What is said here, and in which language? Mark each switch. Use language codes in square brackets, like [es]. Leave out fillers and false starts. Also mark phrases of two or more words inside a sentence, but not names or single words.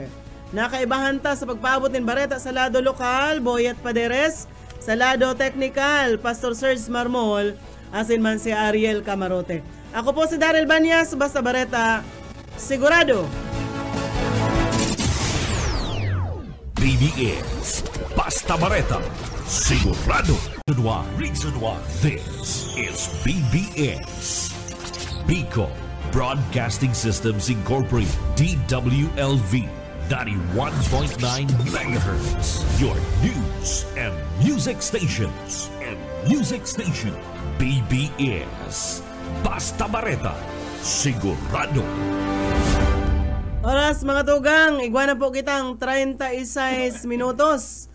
[bik] Nakaibahan ta sa pagpaabot ng bareta sa lado lokal, Boyet Paderes, sa lado technical, Pastor Serge Marmol, asin man si Ariel Camarote. Ako po si Daryl Banyas, basta bareta, sigurado. BBS, basta bareta, sigurado. [en] Reason why this is BBS. Bicol Broadcasting Systems Incorporated, DWLV 91.9 MHz, your news and music stations. [bik] BBS, basta bareta, sigurado. Oras mga tugang, igwa na po kitang 36 minutos.